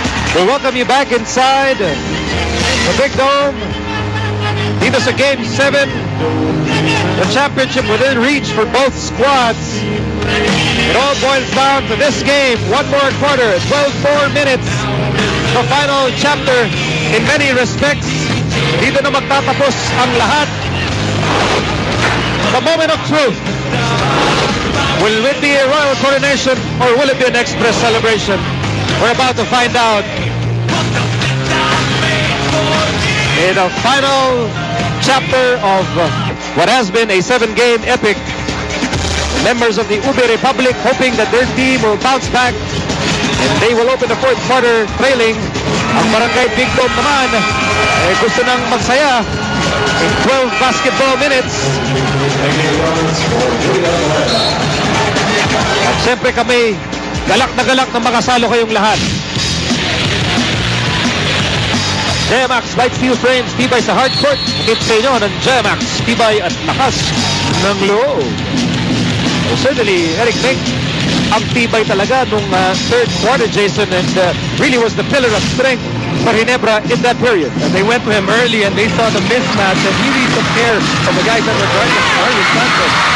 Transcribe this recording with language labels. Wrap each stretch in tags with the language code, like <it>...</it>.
<en>We'll welcome you back inside the Big Dome.</en> <tl>Dito sa</tl> <en>Game 7, the championship within reach for both squads. It all boils down to this game. 1 more quarter, 12 more minutes. The final chapter in many respects.</en> <tl>Dito na magtatapos ang lahat.</tl> <en>The moment of truth. Will it be a royal coronation or will it be an express celebration? We're about to find out. In the final chapter of what has been a 7-game epic, members of the Ube Republic hoping that their team will bounce back and they will open the fourth quarter trailing.</en> <tl>Ang Barangay Big Dome naman gusto nang magsaya</tl> <en>in 12 basketball minutes.</en> <tl>At siyempre kami galak na makasalo kayong lahat. Jmax Light Steel Frames, tibay sa hardcourt. Hit sa inyo ng Jmax, tibay at lakas ng loob.</tl> <en>Certainly, Eric Meng,</en> <tl>ang tibay talaga nung</tl> <en>third quarter, Jason, and really was the pillar of strength for Ginebra in that period. And they went to him early and they saw the mismatch and he really took care of the guys that were guarding Arwin Santos.</en>